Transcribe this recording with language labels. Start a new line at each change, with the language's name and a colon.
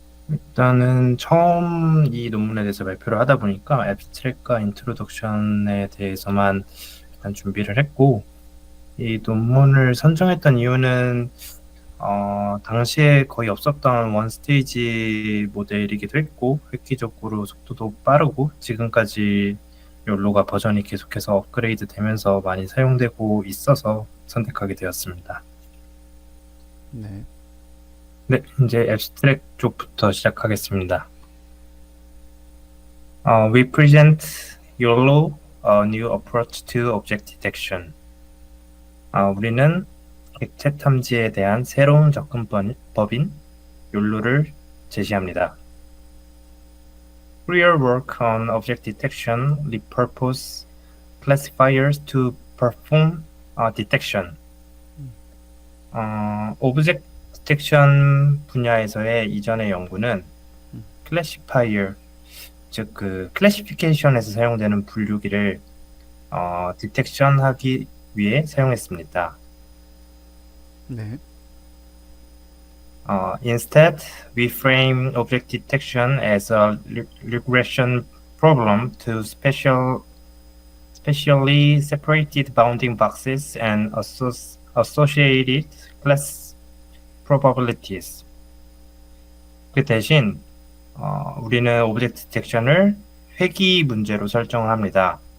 Korean: 일단은 처음 이 논문에 대해서 발표를 하다 보니까 앱스트랙과 인트로덕션에 대해서만 일단 준비를 했고, 이 논문을 선정했던 이유는 당시에 거의 없었던 원스테이지 모델이기도 했고, 획기적으로 속도도 빠르고, 지금까지 욜로가 버전이 계속해서 업그레이드 되면서 많이 사용되고 있어서 선택하게 되었습니다. 네. 네, 이제 앱스트랙 쪽부터 시작하겠습니다.
English: We present YOLO, a new approach to object detection.
Korean: 우리는 객체 탐지에 대한 새로운 접근법인 욜로를 제시합니다.
English: Prior work on object detection repurpose classifiers to perform detection.
Korean: 오브젝트 디텍션 분야에서의 이전의 연구는 클래시파이어, 즉 그 클래시피케이션에서 사용되는 분류기를 디텍션하기 위해 사용했습니다. 네.
English: Instead, we frame object detection as a regression problem to specially separated bounding boxes and associated class probabilities.
Korean: 그 대신 우리는 오브젝트 디텍션을 회귀 문제로 설정을 합니다.